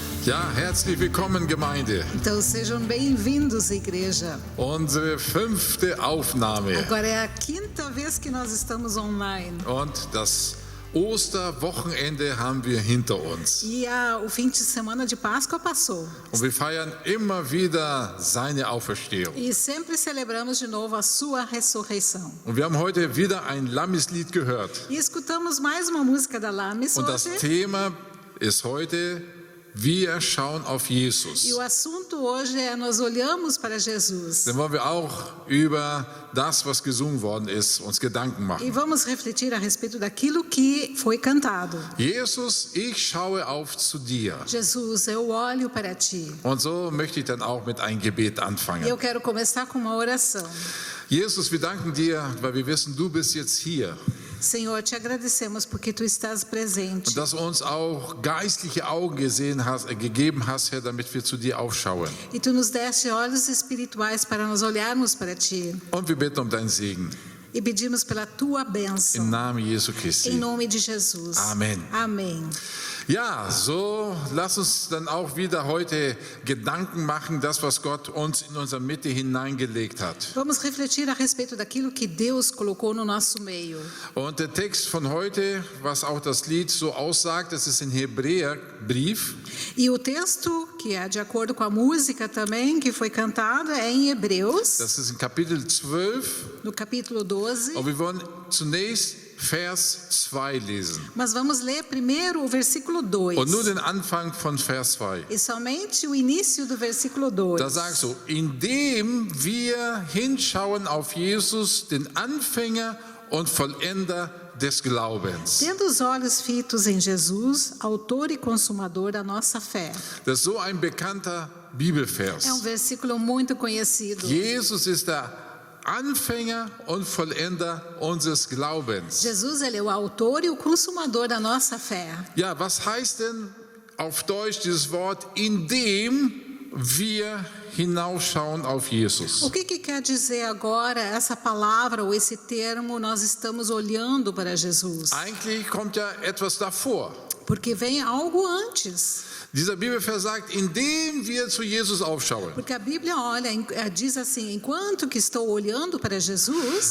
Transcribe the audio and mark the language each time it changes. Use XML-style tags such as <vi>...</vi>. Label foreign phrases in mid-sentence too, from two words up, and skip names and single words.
<de>Ja, herzlich willkommen, Gemeinde.</de> <pt>Então sejam bem-vindos, igreja.</pt> <de>Unsere 5. Aufnahme.</de> <pt>Agora é a 5ª vez que nós estamos online.</pt> <de>Und das Osterwochenende haben wir hinter uns.</de> <pt>E o fim de semana de Páscoa passou.</pt> <de>Und wir feiern immer wieder seine Auferstehung.</de> <pt>E sempre celebramos de novo a sua ressurreição.</pt> <de>Und wir haben heute wieder ein Lammislied gehört.</de> <pt>E escutamos mais uma música da Lames</pt> <de>Und das</de> <pt>hoje.</pt> <de>Thema ist heute: Wir schauen auf Jesus.</de> <pt>E o assunto hoje é nós olhamos para Jesus.</pt> <de>Dann wollen wir auch über das, was gesungen worden ist, uns Gedanken</de> <pt>E</pt> <de>machen.</de> <pt>vamos refletir a respeito daquilo que foi cantado.</pt> <de>Jesus, ich schaue auf zu dir.</de> <pt>Jesus, eu olho para ti.</pt> <de>Und so möchte ich dann auch mit einem Gebet</de> <pt>E</pt> <de>anfangen.</de> <pt>eu quero começar com uma oração.</pt> <de>Jesus, wir danken dir, weil wir wissen, du bist jetzt hier.</de> <pt>Senhor, te agradecemos porque tu estás presente.</pt> <de>Und dass du uns auch geistliche Augen gegeben hast, Herr, damit wir zu dir aufschauen.</de> <pt>E tu nos deste olhos espirituais para nós olharmos para ti.</pt> <de>Und wir bitten um deinen Segen.</de> <pt>E pedimos pela tua bênção.</pt> <de>Im Namen Jesu</de> <pt>Em</pt> <de>Christi.</de> <pt>nome de Jesus.</pt> <de>Amen.</de> <pt>Amém.</pt> <de>Ja, so lass uns dann auch wieder heute Gedanken machen, das, was Gott uns in unsere Mitte hineingelegt hat.</de> <pt>Vamos refletir a respeito daquilo que Deus colocou no nosso meio.</pt> <de>Und der Text von heute, was auch das Lied so aussagt, das ist in Hebräerbrief.</de> <pt>E o texto, que é de acordo com a música também, que foi cantada, é em Hebreus,</pt> <de>Das ist in Kapitel 12.</de> <pt>no capítulo 12.</pt> <de>Und wir wollen zunächst Vers 2 lesen.</de> <pt>Mas vamos ler primeiro o versículo 2.</pt> <de>Und nur den Anfang von Vers 2.</de> <pt>E somente o início do versículo 2.</pt> <de>Da sagst du, indem wir hinschauen auf Jesus, den Anfänger und Vollender des Glaubens.</de> <pt>Tendo os olhos fitos em Jesus, autor e consumador da nossa fé.</pt> <de>Das ist so ein bekannter Bibelvers.</de> <pt>É um versículo muito conhecido.</pt> <de>Jesus ist der Anfänger und Vollender unseres Glaubens.</de> <pt>Jesus, ele é o autor e o consumador da nossa fé.</pt> <de>Ja, was heißt denn auf Deutsch dieses Wort, indem wir hinausschauen auf Jesus?</de> <pt>O que quer dizer agora essa palavra ou esse termo, nós estamos olhando para Jesus?</pt> <de>Eigentlich kommt ja etwas davor.</de> <pt>Porque vem algo antes.</pt> <de>Dieser Bibelvers sagt, indem wir zu Jesus aufschauen.</de> <pt>Porque a Bíblia diz assim, enquanto que estou olhando para Jesus,</pt>